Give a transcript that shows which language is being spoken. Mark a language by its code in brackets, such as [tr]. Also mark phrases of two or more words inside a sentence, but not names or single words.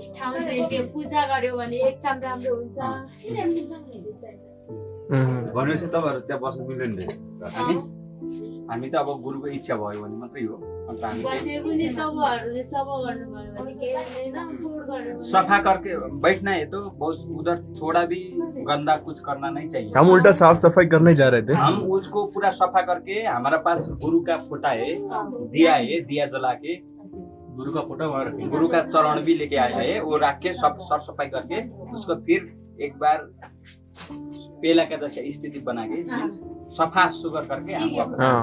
[ne] ठाउँ चाहिँ त्यो पूजा गर्यो भने एकदम राम्रो हुन्छ। भनेपछि तपाईँहरू त्यहाँ बस्नु मिल्दैन रे? हामी त अब गुरुको इच्छा भयो भने मात्रै हो। अन्त हामी बसे पनि तपाईँहरूले सफा गर्नुभयो भने केही हुँदैन, फोड गर्यो भने [hi] सफा करके बैठना है तो बहुत उधर थोड़ा भी गंदा कुछ करना नहीं चाहिए। हम उल्टा साफ सफाई करने जा रहे थे। हम उसको पूरा सफा करके, हमारा पास गुरु का फोटा है, दिया है, दिया जला के गुरु का फोटो वहाँ रखेंगे, गुरु का चरण भी लेके आया है, वो रख के सब साफ सफाई करके उसको फिर एक बार पेला का जैसे स्थिति बना के सफा सुगर करके हम वापस